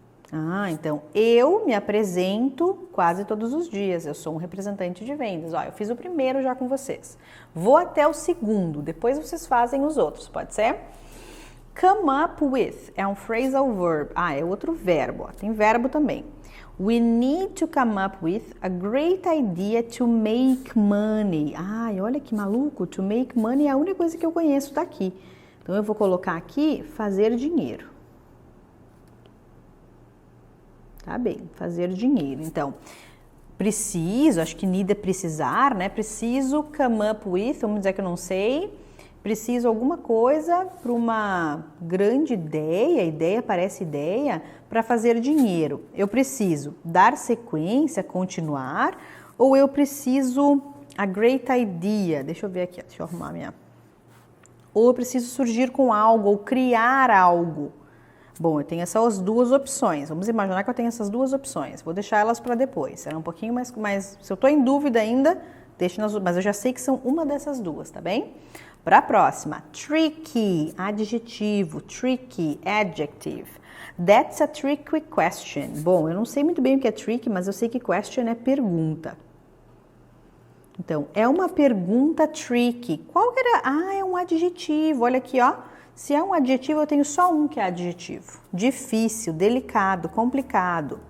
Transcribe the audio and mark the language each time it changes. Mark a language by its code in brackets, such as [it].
[pt] Ah, então, eu me apresento quase todos os dias. Eu sou um representante de vendas. Ó, eu fiz o primeiro já com vocês. Vou até o segundo, depois vocês fazem os outros, pode ser? [en] Come up with [pt] é um phrasal verb. Ah, é outro verbo. Ó, tem verbo também. [en] We need to come up with a great idea to make money. [pt] Ai, olha que maluco, [en] to make money [pt] é a única coisa que eu conheço daqui. Então, eu vou colocar aqui, fazer dinheiro. Tá bem, fazer dinheiro. Então, Preciso, acho que need é precisar, né? Preciso [en] come up with, [pt] vamos dizer que eu não sei. Preciso alguma coisa para uma grande ideia parece ideia, para fazer dinheiro. Eu preciso dar sequência, continuar, ou eu preciso [en] a great idea. [pt] Deixa eu ver aqui, deixa eu arrumar a minha. Ou eu preciso surgir com algo, ou criar algo. Bom, eu tenho essas duas opções. Vamos imaginar que eu tenho essas duas opções. Vou deixar elas para depois. Será um pouquinho mais. Se eu estou em dúvida ainda, deixe nas. Mas eu já sei que são uma dessas duas, tá bem? Para a próxima, tricky, adjetivo, tricky, adjective. [en] That's a tricky question. [pt] Bom, eu não sei muito bem o que é tricky, mas eu sei que question é pergunta. Então, é uma pergunta tricky. Qual que era? Ah, é um adjetivo. Olha aqui, ó. Se é um adjetivo, eu tenho só um que é adjetivo. Difícil, delicado, complicado.